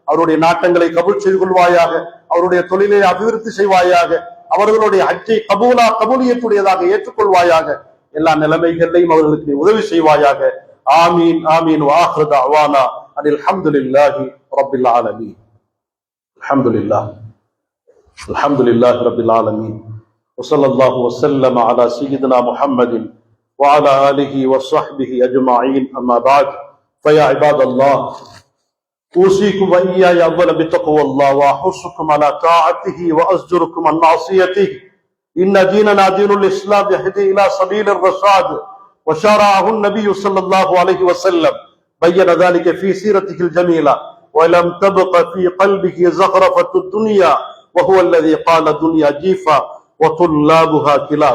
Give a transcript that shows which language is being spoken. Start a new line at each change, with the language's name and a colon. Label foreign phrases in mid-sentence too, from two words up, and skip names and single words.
Tamil: அவருடைய நாட்டங்களை கபூல் செய்து கொள்வாயாக, அவருடைய தொழிலை அபிவிருத்தி செய்வாயாக, அவர்களுடைய ஹஜ்ஜை கபூலியத்துடையதாக ஏற்றுக்கொள்வாயாக, எல்லா நிலைமைகளையும் அவர்களுக்கு உதவி செய்வாயாக.
Arabic: آمين آمين. وآخر دعوانا أن الحمد لله رب العالمين. الحمد لله رب العالمين. وصلى الله وسلم على سيدنا محمد وعلى آله وصحبه أجمعين. أما بعد فيا عباد الله أوصيكم وإياي أولا بتقوى الله وأحثكم على طاعته وأزجركم عن معصيته. إن ديننا دين الإسلام يهدي إلى سبيل الرشاد وشرعه النبي صلى الله عليه وسلم، بين ذلك في سيرته الجميلة، ولم تبق في قلبه زخرفة الدنيا، وهو الذي قال الدنيا جيفا وطلابها كلاب.